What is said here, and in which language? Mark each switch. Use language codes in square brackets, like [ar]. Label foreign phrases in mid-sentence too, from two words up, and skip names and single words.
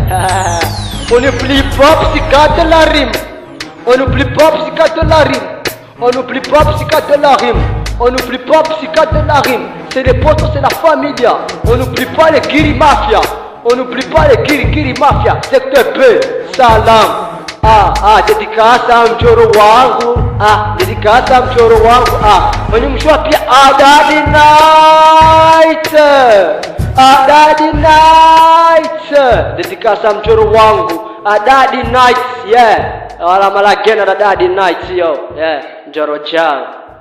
[fr] On n'oublie pas psychiatre de la rime. On n'oublie pas psychiatre de la rime. On n'oublie pas psychiatre de la rime. On n'oublie pas psychiatre de la rime. C'est les potos, c'est la familia. On n'oublie pas les Giri Mafia. On n'oublie pas les Giri Mafia. Secteur B, salam. Dédicace à [sw] mchoro wangu. [fr] Dédicace à [sw] mchoro wangu. Mwenye mshua pia Daddy Night. Daddy Night. [fr] Dédicace à [sw] mchoro wangu. [fr] Daddy Night, yeah. Wala malagena da Daddy Night yo, yeah, Njoro Chang.